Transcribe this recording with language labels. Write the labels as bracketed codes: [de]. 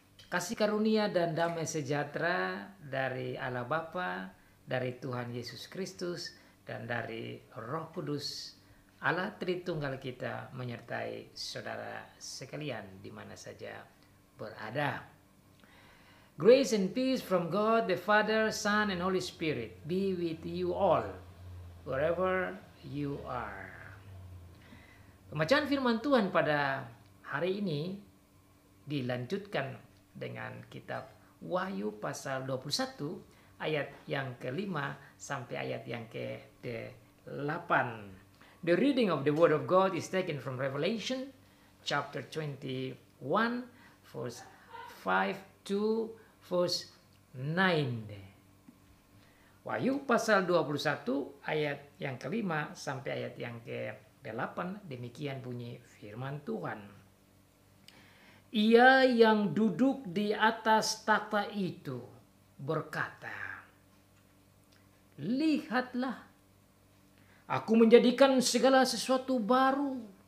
[id] Kasih karunia dan damai sejahtera dari Allah Bapa, dari Tuhan Yesus Kristus, dan dari Roh Kudus, Allah Tritunggal kita menyertai saudara sekalian di mana saja berada. [en] Grace and peace from God the Father, Son, and Holy Spirit be with you all, wherever you are. [id] Pembacaan firman Tuhan pada hari ini dilanjutkan dengan kitab Wahyu pasal 21 ayat yang ke-5 sampai ayat yang ke-8. [en] The reading of the Word of God is taken from Revelation chapter 21 verse 5 to verse 9. [id] Wahyu pasal 21 ayat yang ke-5 sampai ayat yang ke-8, demikian bunyi firman Tuhan. Ia yang duduk di atas takhta itu berkata, "Lihatlah, aku menjadikan segala sesuatu baru."